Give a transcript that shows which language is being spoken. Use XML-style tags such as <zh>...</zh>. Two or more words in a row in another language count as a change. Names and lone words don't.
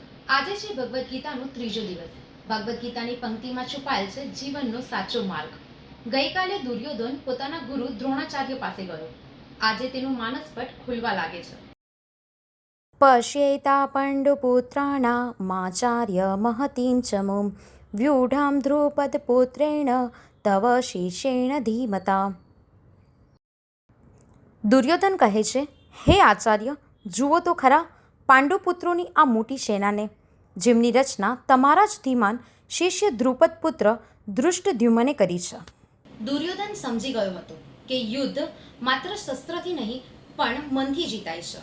<gu>આજે છે ભગવદ્ ગીતાનો ત્રીજો દિવસ। ભગવદ્ ગીતાની પંક્તિમાં છુપાયેલ છે જીવનનો સાચો માર્ગ। ગઈકાલે દુર્યોધન પોતાના ગુરુ દ્રોણાચાર્ય પાસે ગયો। આજે તેનું માનસપટ ખુલવા લાગે છે।</gu> <sa>પશ્યેતા પાંડુપુત્રાણામાચાર્ય महतीं च मुं व्यूढां द्रुपदपुत्रेण तव शिष्येण धीमता।</sa> <gu>દુર્યોધન કહે છે, હે આચાર્ય, જુઓ તો ખરા પાંડુપુત્રોની આ મોટી સેનાને, જેમની રચના તમારા જ ધીમાન શિષ્ય દ્રુપદ પુત્ર ધૃષ્ટદ્યુમ્ને કરી છે। દુર્યોધન સમજી ગયો હતો કે યુદ્ધ માત્ર શસ્ત્રથી નહીં પણ મનથી જીતાય છે।</gu>